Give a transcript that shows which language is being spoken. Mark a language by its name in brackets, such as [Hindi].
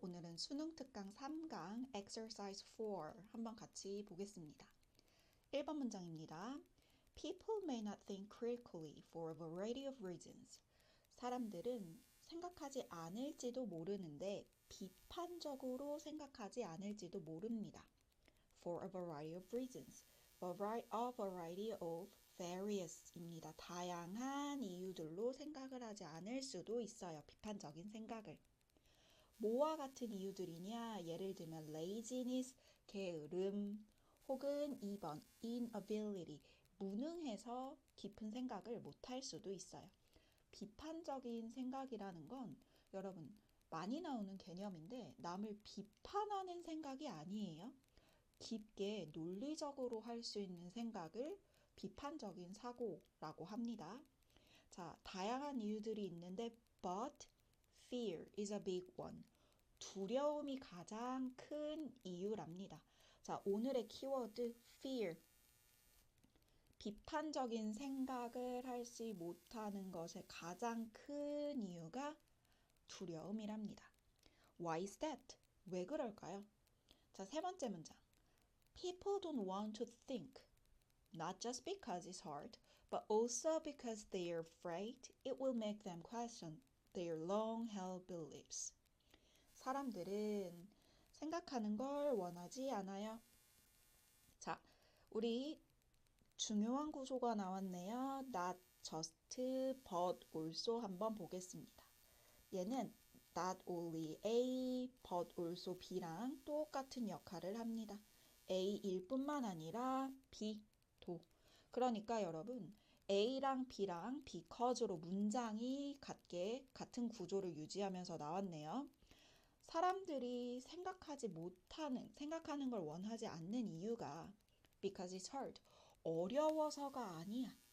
[Korean] 오늘은 수능 특강 3강 exercise 4 한번 같이 보겠습니다. 1번 문장입니다. [English] People may not think critically for a variety of reasons. [Korean] 사람들은 생각하지 않을지도 모르는데 비판적으로 생각하지 않을지도 모릅니다. [English] For a variety of reasons. A variety of various입니다. [Korean] 다양한 이유들로 생각을 하지 않을 수도 있어요. 비판적인 생각을. 뭐와 같은 이유들이냐? 예를 들면 laziness, 게으름, 혹은 2번 inability, 무능해서 깊은 생각을 못할 수도 있어요. 비판적인 생각이라는 건 여러분 많이 나오는 개념인데 남을 비판하는 생각이 아니에요. 깊게 논리적으로 할 수 있는 생각을 비판적인 사고라고 합니다. 자, 다양한 이유들이 있는데 [English] but fear is a big one. [Korean] 두려움이 가장 큰 이유랍니다. 자, 오늘의 키워드 fear. 비판적인 생각을 하지 못하는 것의 가장 큰 이유가 두려움이랍니다. [English] Why is that? [Korean] 왜 그럴까요? 자, 세 번째 문장. [English] People don't want to think. Not just because it's hard, but also because they are afraid it will make them question their long-held beliefs. [Korean] 사람들은 생각하는 걸 원하지 않아요. 자, 우리 중요한 구조가 나왔네요. [English] Not just, but also [Korean] 한번 보겠습니다. 얘는 [English] not only A, but also B [Korean] 랑 똑같은 역할을 합니다. A일 뿐만 아니라 B도. 그러니까 여러분 A랑 B랑 because로 문장이 같은 구조를 유지하면서 나왔네요. 사람들이 생각하는 걸 원하지 않는 이유가 [English] because it's hard, [Korean] 어려워서가 아니야.